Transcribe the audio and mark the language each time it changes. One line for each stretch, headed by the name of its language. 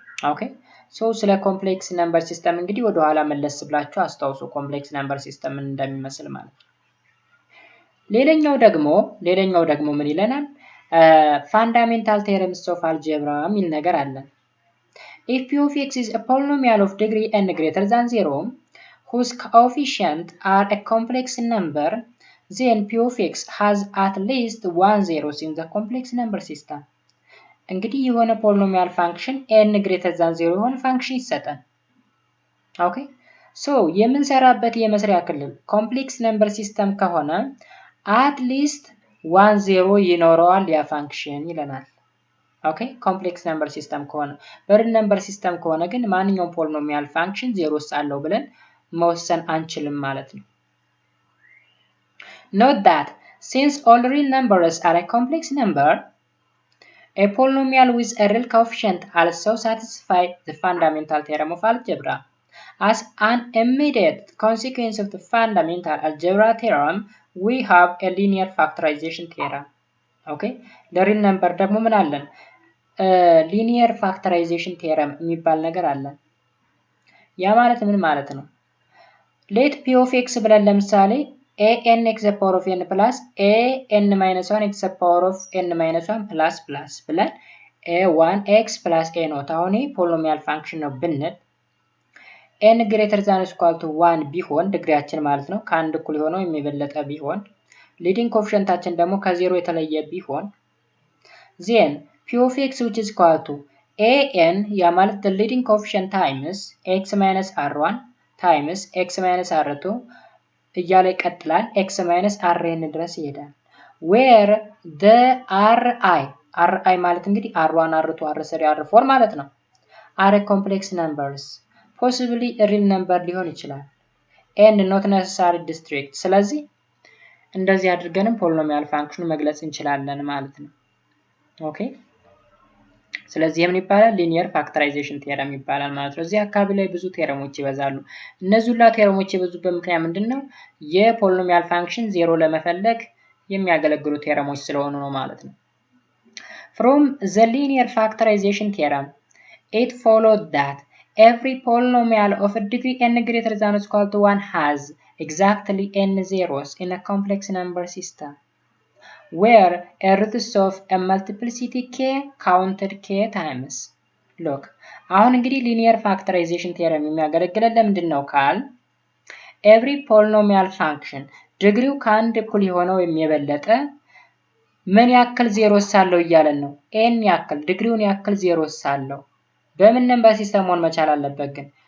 Amharic: ኦኬ ሶ ስለ ኮምፕሌክስ ነምበር ሲስተም እንግዲህ ወደ ኋላ መለስ ብላችሁ አስታውሱ ኮምፕሌክስ ነምበር ሲስተም ምን እንደሚመስል ማለት ነው። ሌላኛው ደግሞ ምን ይለናል?
English: ፋንዳሜንታል ቴረምስ ኦፍ አልጀብራ
Amharic: የሚል ነገር አለ።
English: If p of x is a polynomial of degree n greater than 0 whose coefficients are a complex number, then p of x has at least one zeros in the complex number system.
Amharic: እንግዲህ የሆነ ፖሊኖሚያል ፋንክሽን
English: n greater than 0
Amharic: የሆነ ፋንክሽን ይሰጣል። ኦኬ ሶ የምንሰራበት የመስሪያ ክልል ኮምፕሌክስ ነምበር ሲስተም ከሆነ
English: at least one zero
Amharic: ይኖረዋል ያ ፋንክሽን ይለናል። ኦኬ ኮምፕሌክስ ነምበር ሲስተም ከሆነ በሪል ነምበር ሲስተም ከሆነ ግን ማንኛውም ፖሊኖሚያል ፋንክሽን ዜሮስ አለው ብለን መወሰን አንችልም ማለት ነው።
English: Note that since all real numbers are a complex number, a polynomial with a real coefficient also satisfies the fundamental theorem of algebra. As an immediate consequence of the fundamental algebra theorem, we have a linear factorization theorem.
Amharic: Okay? ለሪል ነምበር ደግሞ ምን አለን? ሊኒየር ፋክተራይዜሽን ቴረም የሚባል ነገር አለ። ያ ማለት ምን ማለት ነው?
English: ሌት p of x
Amharic: ብለን ለምሳሌ
English: an x the power of n plus an minus 1 x the power of n minus 1 plus plus ብለን a1 x plus a ኖት
Amharic: አሁን ፖሊኖሚያል ፋንክሽን ነው ብንል
English: n greater than or equal to 1
Amharic: ቢሆን ዲግሪያችን ማለት ነው ከአንድ እኩል የሆነው የሚበለጠ ቢሆን ሊዲንግ ኮኤፊሺየንታችን ደግሞ ከዜሮ የተለየ ቢሆን
English: then p of x which is equal to an
Amharic: ያ ማለት
English: the leading coefficient times x minus r1 times x minus r2
Amharic: እያለ ይቀጥላል x minus rn ድረስ ይሄዳል
English: where the ri
Amharic: ማለት እንግዲህ r1 r2 r3 r4 ማለት ነው
English: are complex numbers possibly a real number
Amharic: ሊሆን ይችላል
English: and not necessarily distinct
Amharic: ስለዚህ እንደዚህ አድርገንም ፖሊኖሚያል ፋንክሽን መግለጽ እንችላለን ማለት ነው። ኦኬ ስለዚህ ምን ይባላል? ሊኒየር ፋክተራይዜሽን ቴረም ይባላል ማለት ነው። እዚህ አካባቢ ላይ ብዙ ቴረሞች ይበዛሉ። እነዚህ ሁሉ ቴረሞች የበዙበት ምክንያት ምንድነው? የፖሊኖሚያል ፋንክሽን ዜሮ ለመፈለግ የሚያገለግሉ ቴረሞች ስለሆኑ ነው ማለት ነው።
English: From the linear factorization theorem, it followed that every polynomial of a degree n greater than or equal to 1 has exactly n zeros in a complex number system, where a roots of a multiplicity k counted k times.
Amharic: ሎክ አሁን እንግዲህ ሊኒየር ፋክተራይዜሽን ቴረም የሚያገለግለን ለምንድን ነው ካል ኤቭሪ ፖሊኖሚያል ፋንክሽን ዲግሪው ከአንድ እኩል የሆነው የበለጠ ምን ያክል ዜሮስ አለው እያለን ነው። ኤን ያክል ዲግሪውን ያክል ዜሮስ አለው። በምን ነምበር ሲስተም መሆን መቻል አለበት ግን?